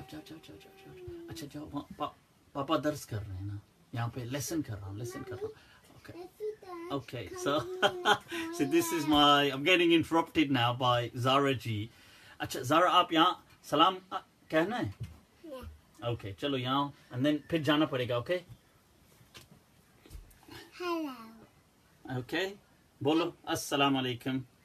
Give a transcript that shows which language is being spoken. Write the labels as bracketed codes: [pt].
[hi] अच्छा जाओ पापा दर्स कर रहे हैं ना, यहाँ पे लेसन कर रहा हूँ. [en] Okay, so so this is my, I'm getting interrupted now by Zara ji. [hi] अच्छा Zara, आप यहाँ सलाम कहना है? Okay, चलो यहाँ, [en] and then [hi] फिर जाना पड़ेगा, okay? [en] Hello. [hi] Okay, बोलो अस्सलाम वालेकुम.